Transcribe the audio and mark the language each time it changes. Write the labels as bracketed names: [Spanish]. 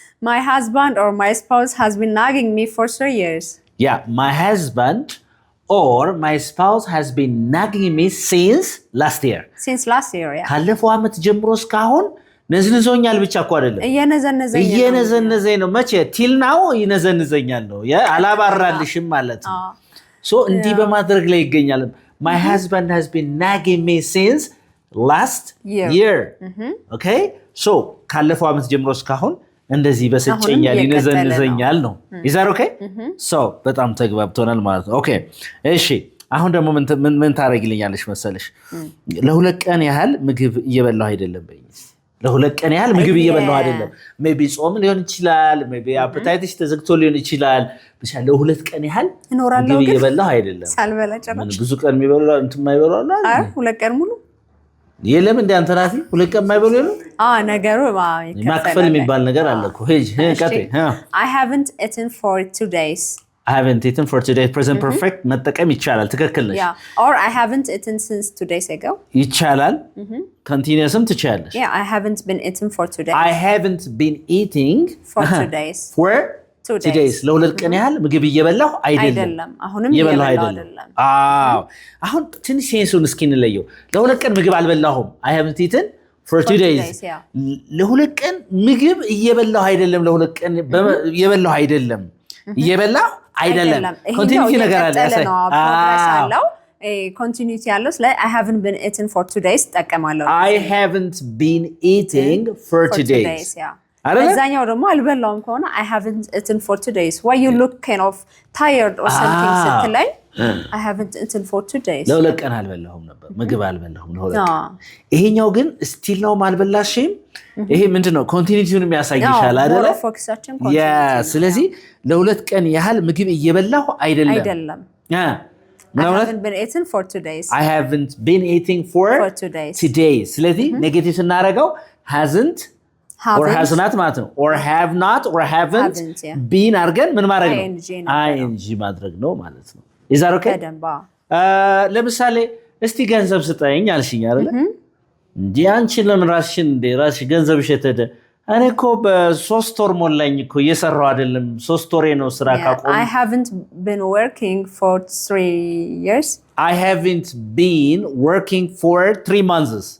[English] my husband or my spouse has been nagging me for 3 years yeah my husband or my spouse has been nagging me since last year yeah [Amharic] ካለፈው አመት ጀምሮ እስካሁን ነዝንዞኛል ብቻ እኮ አይደለም እየነዘነዘኝ ነው መቼ ቲል ናው ይነዘንዘኛል ነው አላባራልሽም ማለት ነው ሶ እንዲህ በማድረግ ላይ ይገኛል [English] my husband has been nagging me since last year [Amharic] okay so ካለፈው አመት ጀምሮ እስካሁን እንደዚህ በስጨኛል ይነዘንዘኛል ነው [English] is that okay [Amharic] so በጣም ተግባብተናል ማለት ነው okay እሺ አሁን ደግሞ ምን ታረጋግልኛለሽ መሰለሽ ለሁለት ቀን ያህል ምግብ እየበላሁ አይደለም በይኝ ለሁለት ቀን ያህል ምግብ እየበላሁ አይደለም maybe ጾም ሊሆን ይችላል maybe appetite ተዘግቶ ሊሆን ይችላል ብቻ ለሁለት ቀን ያህል ምግብ እየበላሁ አይደለም ሳልበላ ጨረሽ ብዙ ቀን የሚበላው እንትን ማይበላው አይ ሁለት ቀን ሙሉ የለም እንደ አንተ ናቲ ሁለት ቀን ማይበላው ነው ነገሩ ማክፈል የሚባል ነገር አለ እኮ ቀጥ [English] I haven't eaten for 2 days I haven't eaten for today present perfect [Amharic] መጠቀም ይቻላል ትክክል ነሽ [English] or I haven't eaten since 2 days ago [Amharic] ይቻላል continuousም ትቻለሽ [English] I haven't been eating for 2 days I haven't been eating for 2 days for 2 days [Amharic] ለሁለት ቀን ያህል ምግብ እየበላሁ አይደለም አሁንም እየበላሁ አይደለም አሁን ትንሽ ሴንሱን እስኪ እንለየው ለሁለት ቀን ምግብ አልበላሁም [English] I haven't eaten for 2 days [Amharic] ለሁለት ቀን ምግብ እየበላሁ አይደለም ለሁለት ቀን እየበላሁ አይደለም እየበላሁ አይደለም ኮንቲኒቲ ነገር አለ ፕሮግረስ አለው ኮንቲኒቲ ያለው ስለ [English] I haven't been eating for 2 days [Amharic] ተጠቀማለሁ [English] I haven't been eating for 2 days [Amharic] አዛኛው ደግሞ አልበላውም ከሆነ [English] I haven't eaten for 2 days why you look kind of tired or something ስትለኝ I haven't eaten for 2 days [Amharic] ለሁለት ቀን አልበላሁም ነበር ምግብ አልበላሁም ለሁለት ቀን ይሄኛው ግን ስቲል ነው ማልበላሽም ይሄ ምንድነው ኮንቲኒቲውን የሚያሳይሻል አይደለ ፎከሳችን ያ ስለዚህ ለሁለት ቀን ያህል ምግብ እየበላሁ አይደለም [English] I haven't been eating for 2 days I haven't been eating for 2 days [Amharic] ስለዚህ ኔጌቲቭ እናረጋው [English] hasn't or has not [Amharic] ማለት ነው or have not or haven't been አርገን ምን ማድረግ ነው ing ማድረግ ነው ማለት ነው [English] is that okay [Amharic] ለምሳሌ እስቲ ገንዘብ ስጠኝ አልሽኝ አይደል እንዴ አንቺ ለምን ራስሽን ገንዘብሽ የተደ እኔ እኮ በ3 ወር ሞላኝ እኮ እየሰራው አይደለም 3 ወሬ ነው ስራ ካቆም [English] I haven't been working for 3 years I haven't been working for 3 months